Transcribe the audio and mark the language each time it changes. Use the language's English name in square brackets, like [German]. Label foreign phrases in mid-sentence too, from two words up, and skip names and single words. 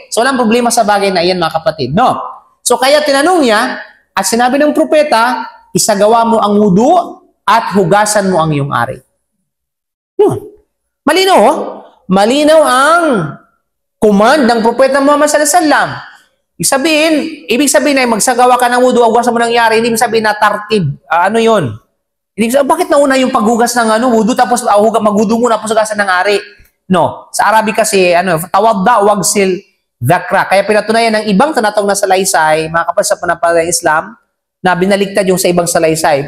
[Filipino] So walang problema sa bagay na iyan, mga kapatid, no? So kaya tinanong niya at sinabi ng propeta, isagawa mo ang wudu at hugasan mo ang iyong ari. Yun. Malinaw, oh? Malinaw ang command ng propeta Muhammad [Arabic] صلى الله عليه وسلم. [Filipino] Ibig sabihin ay magsagawa ka ng wudu, hugasan mo ng ari, hindi sabihin na tartib. Ano yun? Bakit nauna yung paghugas ng wudu tapos maghudu muna tapos hugasan ng ari? No. Sa Arabic kasi, [Arabic] توضأ واغسل ذكرك. [Filipino] Kaya pinatunayan ng ibang tinatawag na salaysay, mga kapatid sa panampalatayang Islam, na binaligtad yung sa ibang salaysay.